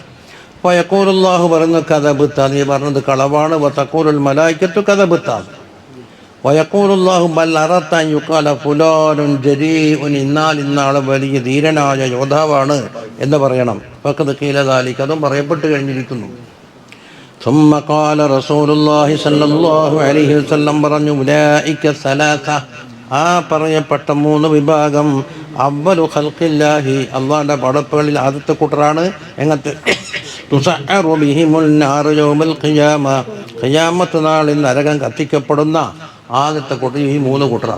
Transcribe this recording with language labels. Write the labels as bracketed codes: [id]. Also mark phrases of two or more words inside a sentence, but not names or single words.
[ar] فيقول الله [ml] പറയുന്നു കദബത, നീ പറഞ്ഞത് കളവാണ്. [ar] وتقول الملائكة كذبت. ويقول الله بل أردت أن يقال فلان جريء, [ml] ഇന്നാള് വലിയ ധീരനായ യോദ്ധാവാണ് എന്ന് പറയണം. [ar] فقد قيل ذلك, [ml] അതും പറയപ്പെട്ട് കഴിഞ്ഞിരിക്കുന്നു. [ar] ثم قال رسول الله صلى الله عليه وسلم [ml] പറഞ്ഞു [ar] أولئك ثلاثة, [ml] ആ പറയപ്പെട്ട മൂന്ന് വിഭാഗം [ar] أول خلق الله, [ml] അല്ലാഹുവിൻ്റെ പടപ്പുകളിൽ ആദ്യത്തെ കൂട്ടറാണ്. എങ്ങനത്തെ? [ar] تسعر بهم النار يوم القيامة, [ml] ഖിയാമത്ത് നാളിൽ നരകം കത്തിക്കപ്പെടുന്ന ആദ്യത്തെ കൂട്ടർ ഈ മൂന്ന് കൂട്ടറാണ്.